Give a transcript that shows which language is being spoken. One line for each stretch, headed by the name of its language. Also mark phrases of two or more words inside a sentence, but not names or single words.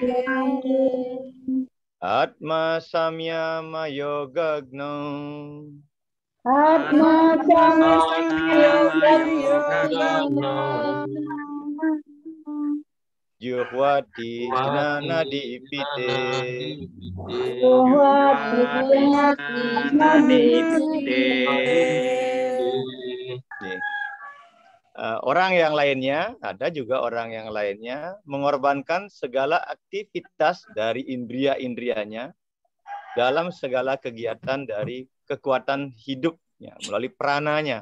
Sanskrit: Atma samya mayo gagnau. Atma samya mayo gagnau. Johwati jenana diipite.
Indonesian: Orang yang lainnya, ada juga orang yang lainnya mengorbankan segala aktivitas dari indria-indrianya dalam segala kegiatan dari kekuatan hidupnya melalui prananya.